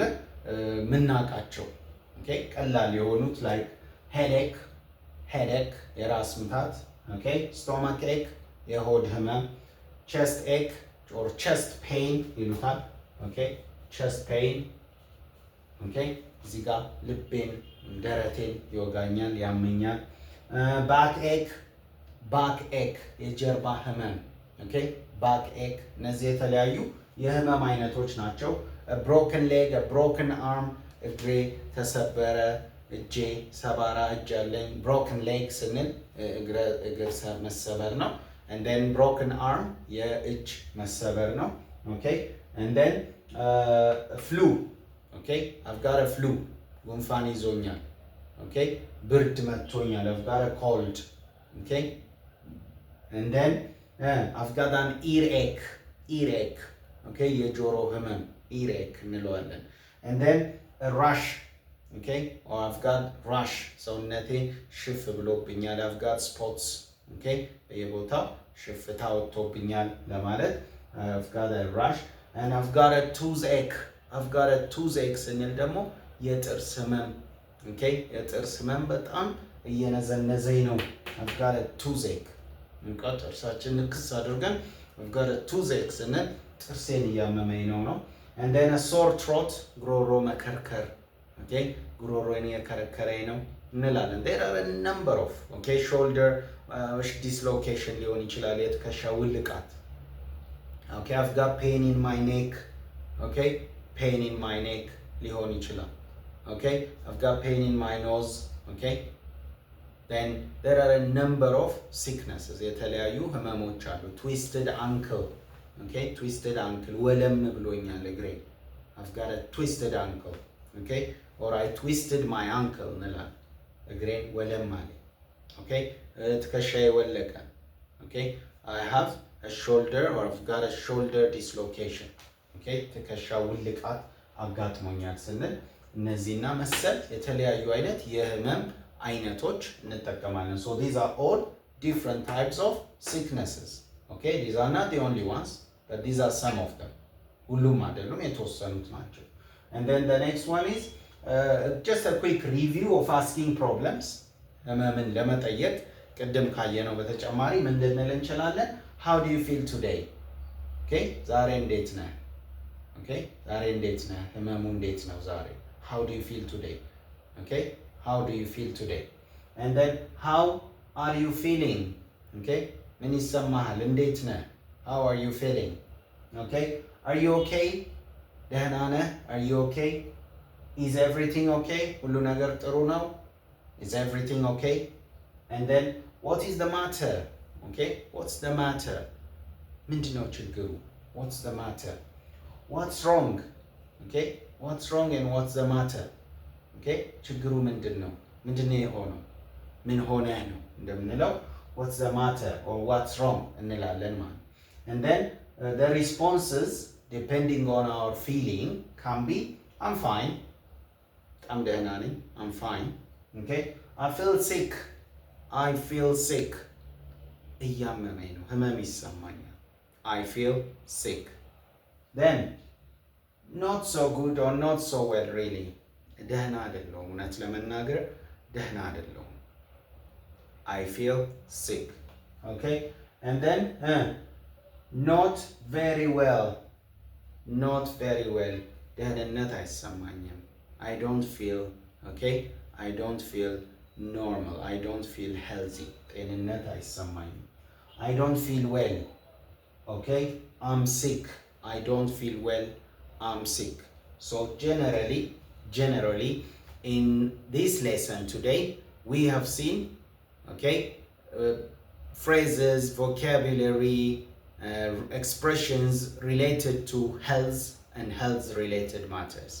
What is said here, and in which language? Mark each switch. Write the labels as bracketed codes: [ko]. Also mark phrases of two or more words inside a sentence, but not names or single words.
[am] ምናቃቸው ቀላል የሆኑት [en] like headache [am] የራስ ምታት [en] stomach ache [am] የሆድ ህመም [en] chest ache or chest pain ይሉታል chest pain [am] እዚህ ጋር ልቤን ደረቴን ይወጋኛል ያመኛል [en] back ache [am] የጀርባ ህመም [en] back ache [am] እነዚህ የተለያዩ የህመም አይነቶች ናቸው [en] a broken leg a broken arm [am] እግሬ ተሰበረ እጄ ሰባራ እጅ አለኝ [en] broken leg [am] ስንል እግር መሰበር ነው [en] and then broken arm [am] የእጅ መሰበር ነው [en] and then flu I've got a flu [am] ጉንፋን ይዞኛል ብርድ መጥቶኛል [en] I've got a cold and then I've got an earache [am] የጆሮ ህመም [en] earache እንለዋለን and then a rash or I've got rash [am] ሰውነቴ ሽፍ ብሎብኛል [en] I've got spots በየቦታው [am] ሽፍታ ወጥቶብኛል ለማለት [en] I've got a rash and I've got a toothache [am] ስንል ደግሞ የጥርስ ህመም የጥርስ ህመም በጣም እየነዘነዘኝ ነው [en] I've got a toothache [am] ጥርሳችን ንክስ አድርገን [en] I've got a toothache [am] ስንል ጥርሴን እያመመኝ ነው [en] and then a sore throat [am] ጉሮሮ መከርከር ጉሮሮዬን የከረከረኝ ነው እንላለን [en] there are a number of shoulder dislocation [am] ሊሆን ይችላል የትከሻ ውልቃት [en] I've got pain in my neck pain in my neck [am] ሊሆን ይችላል [en] I've got pain in my nose then there are a number of sicknesses [am] የተለያዩ ህመሞች አሉ [en] twisted ankle twisted ankle [am] ወለም ብሎኛል እግሬ [en] I've got a twisted ankle or I twisted my ankle [am] እንላለን እግሬን ወለም አለ ትከሻዬ ወለቀ [en] I have a shoulder or I've got a shoulder dislocation [am] ትከሻ ውልቃት አጋጥሞኛል ስንል እነዚህና መሰል የተለያዩ አይነት የህመም አይነቶች እንጠቀማለን [en] so these are all different types of sicknesses these are not the only ones but these are some of them [am] ሁሉም አይደሉም የተወሰኑት ናቸው [en] and then the next one is just a quick review of asking problems [am] ህመምን ለመጠየቅ ቅድም ካየነው በተጨማሪ ምን ልንል እንችላለን [en] how do you feel today [am] ዛሬ እንዴት ነህ ዛሬ እንዴት ነህ ህመሙ እንዴት ነው ዛሬ [en] how do you feel today how do you feel today and then how are you feeling [am] ምን ይሰማሃል እንዴት ነህ [en] how are you feeling are you okay [am] ደህና ነህ [en] are you okay is everything okay ሁሉ [am] ነገር ጥሩ ነው [en] is everything okay and then what is the matter what's the matter [am] ምንድነው ችግሩ [en] what's the matter what's wrong what's wrong and what's the matter [am] ችግሩ ምንድነው የሆነው ምን ሆነህ ነው እንደምንለው [en] what's the matter or what's wrong [am] እንላለን ማለት [en] and then the responses depending on our feeling can be I'm fine I'm [am] ደህና ነኝ [en] I'm fine I feel sick [am] እያመመኝ ነው ህመም ይሰማኛል [en] I feel sick then not so good or not so well really [am] ደህና አይደለሁም እውነት ለመናገር ደህና አይደለሁም [en] I feel sick and then not very well [am] ደህንነት አይሰማኝም [en] I don't feel I don't feel normal I don't feel healthy [am] ጤንነት አይሰማኝም [en] I don't feel well I'm sick I don't feel well I'm sick so generally in this lesson today we have seen Okay, phrases, vocabulary, expressions related to health and health related matters.